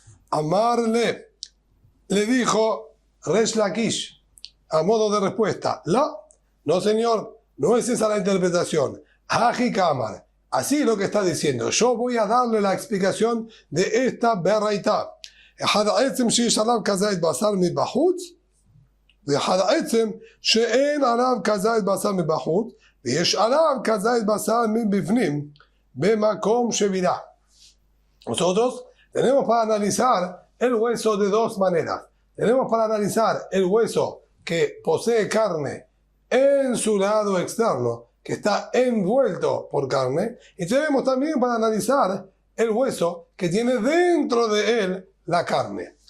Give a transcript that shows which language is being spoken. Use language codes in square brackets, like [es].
[es] Amarle, le dijo Resh Lakish, a modo de respuesta, no señor, no es esa la interpretación. [arc] Haji Kamar, [es] así lo que está diciendo. Yo voy a darle la explicación de esta beraitá. [he] אחד העצם שיש עליו כזית בשר מבחוץ, ואחד העצם שאין עליו כזית בשר מבחוץ, ויש עליו כזית בשר מבפנים, במקום שבירה. [es] Nosotros tenemos para analizar el hueso de dos maneras. Tenemos para analizar el hueso que posee carne en su lado externo, que está envuelto por carne, y tenemos también para analizar el hueso que tiene dentro de él la carne.